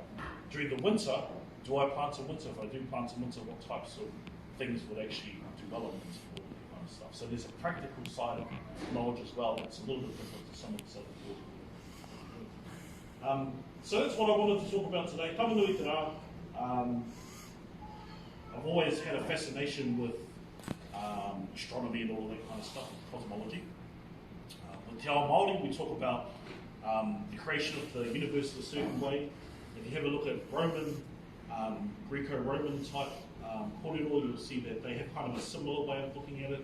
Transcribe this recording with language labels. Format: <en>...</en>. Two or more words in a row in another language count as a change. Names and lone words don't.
<en>During the winter, do I plant in winter? If I do plant in winter, what types of things would actually develop for that kind of stuff? So there's a practical side of knowledge as well that's a little bit different to some of the stuff that so that's what I wanted to talk about today. Tama-nui-te-ra. I've always had a fascination with astronomy and all of that kind of stuff, cosmology. With</en> <mi>Te Ao Māori,</mi> <en>we talk about the creation of the universe in a certain way. If you have a look at Roman, Greco-Roman type kōrero, you'll see that they have kind of a similar way of looking at it.</en>